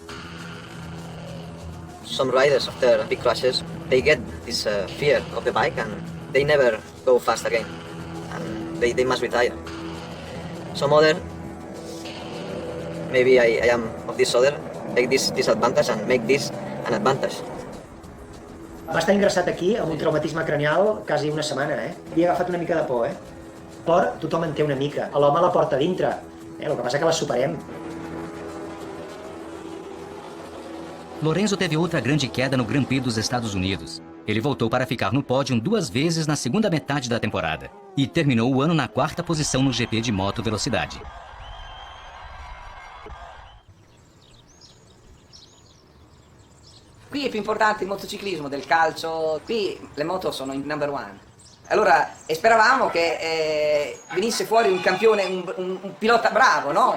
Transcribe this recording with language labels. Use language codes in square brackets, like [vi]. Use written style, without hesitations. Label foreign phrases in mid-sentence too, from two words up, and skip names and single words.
[en] Some riders after big crashes, they get this fear of the bike and they never go fast again, and they must retire. Some other, maybe I am of this other, take this disadvantage and make this an advantage. [ca] Va estar ingressat aquí amb un traumatisme cranial quasi una setmana, Havia agafat una mica de por, Por tothom en té una mica. L'home la porta dintre, El que passa que la superem. [pt] Lorenzo teve outra grande queda no Grand Prix dos Estados Unidos. Ele voltou para ficar no pódio 2 vezes na segunda metade da temporada e terminou o ano na 4ª posição no GP de moto velocidade. [it] Qui è più importante il motociclismo del calcio, qui le moto sono [en] in number 1. [it] Allora speravamo che venisse fuori un campione, un pilota bravo, no?